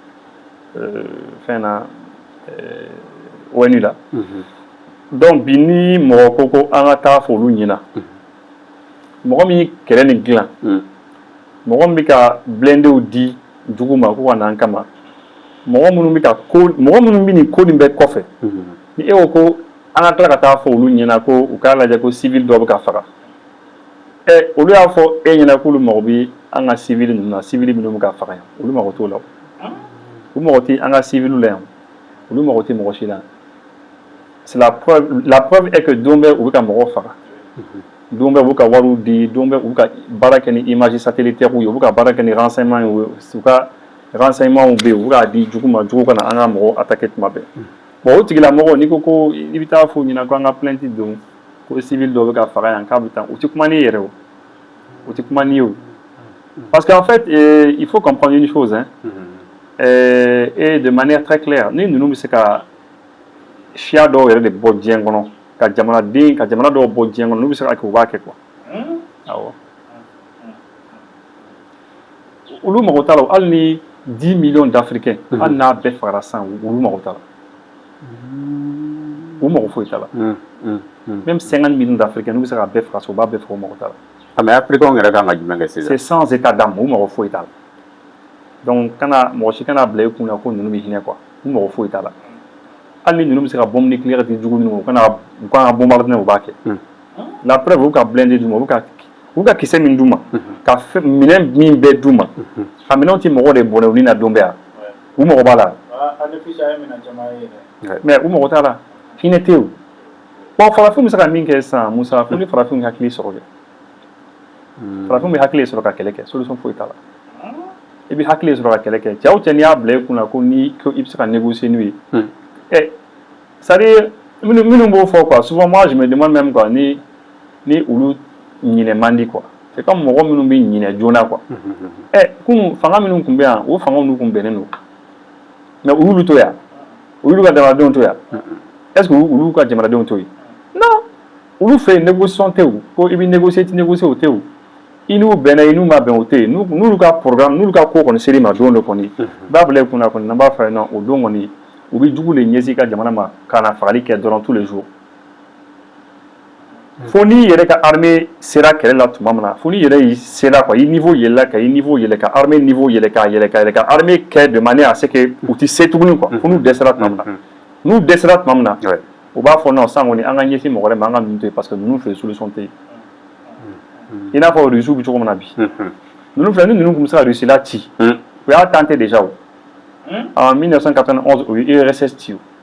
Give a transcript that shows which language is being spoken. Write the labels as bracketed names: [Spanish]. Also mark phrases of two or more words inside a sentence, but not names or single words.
[Bambara] fɛn na ONU la donc bi ni mɔgɔ ko ko an ka taa fɔ olu ɲɛna mɔgɔ min ye kɛlɛ nin dilan mɔgɔ min bɛ ka blendew di jugu ma ko ka na an kama mɔgɔ minnu bɛ nin ko nin bɛɛ kɔfɛ ni e ko ko an ka tila ka taa fɔ olu ɲɛna ko u k'a lajɛ ko civil dɔ bɛ ka faga olu y'a fɔ e ɲɛna k'olu mago bɛ an ka civil ninnu na civil minnu bɛ ka faga yan olu mago t'o la u mago tɛ an ka civil la yan olu mago tɛ mɔgɔ [French] si la c'est la preuve est que [Bambara] don bɛɛ u bɛ ka mɔgɔw faga don bɛɛ u bɛ ka wariw di don bɛɛ u bɛ ka baara kɛ ni [French] image satellitaire [Bambara] ye u bɛ ka baara kɛ ni renseignement ye u ka renseignement bɛ yen u bɛ k'a di jugu ma jugu ka na an ka mɔgɔw attaquer tuma bɛɛ bon o tigilamɔgɔ n'i ko ko i bɛ taa fɔ ɲɛna ko an ka plainte don ko civil dɔ bɛ ka faga yan k'a bɛ taa u tɛ kuma n'i yɛrɛ o u tɛ kuma n'i ye o [French] parce qu'en fait il faut comprendre une chose hein et de manière très claire [Bambara] ni ninnu bɛ se ka siya dɔw yɛrɛ de bɔ diɲɛ kɔnɔ ka jamana dɔw bɔ diɲɛ kɔnɔ n'u bɛ se ka kɛ u b'a kɛ quoi awɔ olu mago t'a la hali ni [French] 10 millions d'Africains [Bambara] hali n'a bɛɛ fagara sisan olu mago t'a la u mago foyi t'a la [French] même 50 millions d'Africains [Bambara] n'u bɛ se ka bɛɛ faga so u b'a bɛɛ faga u mago t'a la [French] mais Africains [Bambara] yɛrɛ kan ka jumɛn kɛ sisan [French] c'est sans état d'âme [Bambara] u mago foyi t'a la donc mɔgɔ si kana bila i kun na ko ninnu bɛ hinɛ quoi u mago foyi t'a la hali ni ninnu bɛ se ka [French] bombe nucléaire [Bambara] di jugu ninnu u kan ka bombarder u b'a kɛ [French] la preuve [Bambara] u ka blindé d'u ma u ka kisɛ min d'u ma ka minɛn min bɛɛ d'u ma a minɛnw tɛ mɔgɔ de bɔnɛ u ni na don bɛɛ yan u mago b'a la mais u mago t'a la hinɛ tɛ o bon farafinw bɛ se ka min kɛ sisan Musa fo ni farafinw hakili sɔrɔ kɛ farafinw bɛ hakili sɔrɔ ka kɛlɛ kɛ solution foyi t'a la i bɛ hakili sɔrɔ ka kɛlɛ kɛ cɛ o cɛ n'i y'a bila i kun na ko i bɛ se ka négocier n'u ye c'est-à-dire minnu b'o fɔ [French] quoi souvent moi je me demande même quoi [Bambara] ni olu ɲinɛ man di [French] quoi c'est comme [Bambara] mɔgɔ minnu bɛ ɲinɛ joona quoi kunun fanga minnu tun bɛ yan o fangaw n'u tun bɛnnen don mais u y'olu to yan u y'olu ka jamanadenw to yan est-ce que olu y'u ka jamanadenw to yen non olu fɛ yen négociation tɛ o ko i bɛ négocier ti négocier o tɛ o i n'u bɛnna i n'u ma bɛn o tɛ yen n'olu ka programme n'olu ka ko kɔni ser'i ma don dɔ kɔni i b'a bila i kunna kɔni n'an b'a fɔ non o don kɔni u bɛ jugu le ɲɛsin ka jamana ma ka na fagali kɛ dɔrɔn [French] tous les jours [Bambara] fo n'i yɛrɛ ka armée sera kɛlɛ la tuma min na fo n'i yɛrɛ y'i sera quoi i niveau yɛlɛla ka i niveau yɛlɛ ka armée niveau yɛlɛ ka yɛlɛ ka armée kɛ [French] de manière à ce que [Bambara] u tɛ se tuguni quoi fo n'u dɛsɛra tuma min na n'u dɛsɛra tuma min na u b'a fɔ non san kɔni an ka ɲɛsin mɔgɔ wɛrɛ ma an ka ninnu to yen parce que ninnu fɛ solution tɛ yen i n'a fɔ Russie bɛ cogo min na bi ninnu filɛ ni ninnu tun bɛ se ka Russie la ci u y'a [French] tenté déjà [Bambara] o en 1991 u ye URSS ci o